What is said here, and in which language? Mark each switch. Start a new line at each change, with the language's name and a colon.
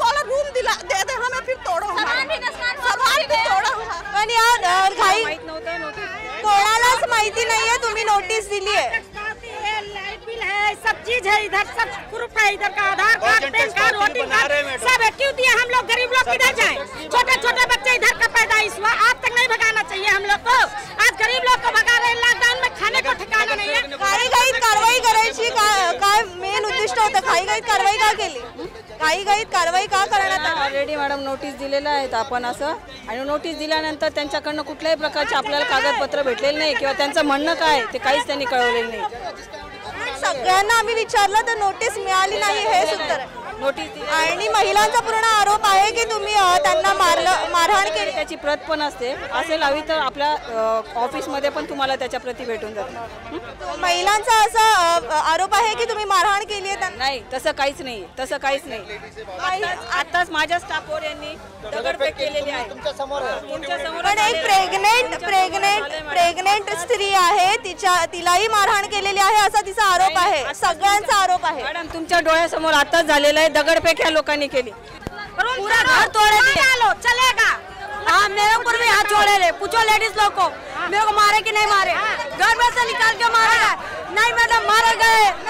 Hindi: Room दिला दे दे हमें, फिर तोड़ो सामान भी तोड़ो.
Marathi: पण यार घाई माहित नव्हतं नोटीस. कोणालाच माहिती नाहीये तुम्ही नोटीस दिली आहे.
Hindi: लाइट बिल है, सब चीज है, इधर सब प्रूफ है, इधर का आधार card, pan card, voting card सब है. क्यों दिए? हम लोग गरीब लोग किधर जाएं? छोटे छोटे बच्चे इधर का पैदाइश हुआ, आज तक नहीं भगाना चाहिए हम लोग को. आज गरीब लोग को भगा रहे हैं, लॉकडाउन में खाने को ठिकाना नहीं है.
Marathi: घाईघाईत कारवाई करायची काय मेन उद्दिष्ट होतं? घाईघाईत कारवाई का केली? घाईघाईत कारवाई का करण्यात आली? ऑलरेडी मॅडम नोटीस दिलेलं आहेत आपण असं. आणि नोटीस दिल्यानंतर त्यांच्याकडनं कुठल्याही प्रकारचे आपल्याला कागदपत्र भेटलेले नाही किंवा त्यांचं म्हणणं काय ते काहीच त्यांनी कळवलेलं नाही. सगळ्यांना आम्ही विचारलं तर नोटीस मिळाली नाही हेच उत्तर आहे. नोटीस दिली आणि महिलांचा पूर्ण आरोप आहे की तुम्ही त्यांना मारहाण केली. त्याची प्रत पण असते. असेल हवी तर आपल्या ऑफिसमध्ये पण तुम्हाला त्याच्या प्रती भेटून जातात. महिलांचा असा आरोप आहे की तुम्ही मारहाण केली आहे त्यांना? नाही, तसं काहीच नाही, तसं काहीच नाही. आताच माझ्या स्टाफवर यांनी दगडफेक केलेली आहे तुमच्या समोर. पण एक प्रेग्नेंट स्त्री आहे, तिलाही मारहाण केलेली आहे असा तिचा आरोप आहे. सगळ्यांचा आरोप आहे. मॅडम, तुमच्या डोळ्यासमोर आताच झालेलं आहे. दगडफेक ह्या लोकांनी केली.
Hindi: पूरा घर तोड़े दिए. चलेगा? हाँ, मेरे ऊपर भी हाथ छोड़े ले. पूछो लेडीज लोग को मेरे को मारे कि नहीं मारे. घर में से निकाल के मारे नहीं मैडम, मारे गए.